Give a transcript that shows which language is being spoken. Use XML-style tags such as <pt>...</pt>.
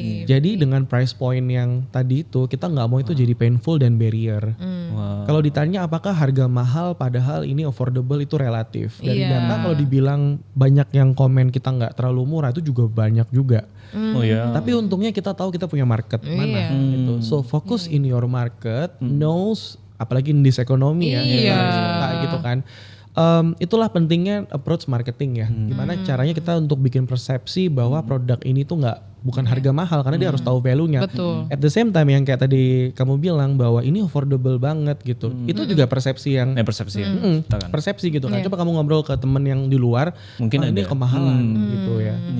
<id>Jadi dengan price point yang tadi itu kita nggak mau itu jadi painful dan barrier. Kalau ditanya apakah harga mahal padahal ini affordable itu relatif. Dari data kalau dibilang banyak yang komen kita nggak terlalu murah itu juga banyak juga. Tapi untungnya kita tahu kita punya market mana gitu.</id> <en>So focus in your market, knows apalagi in this economy</en> <id>gitu kan. Itulah pentingnya approach marketing ya. Gimana caranya kita untuk bikin persepsi bahwa produk ini tuh bukan harga mahal karena dia harus tahu value-nya.</id> <en>At the same time</en> <id>yang kayak tadi kamu bilang bahwa ini affordable banget gitu. Itu juga persepsi yang persepsi gitu kan. Coba kamu ngobrol ke temen yang di luar, mungkin ini kemahalan gitu ya.</id>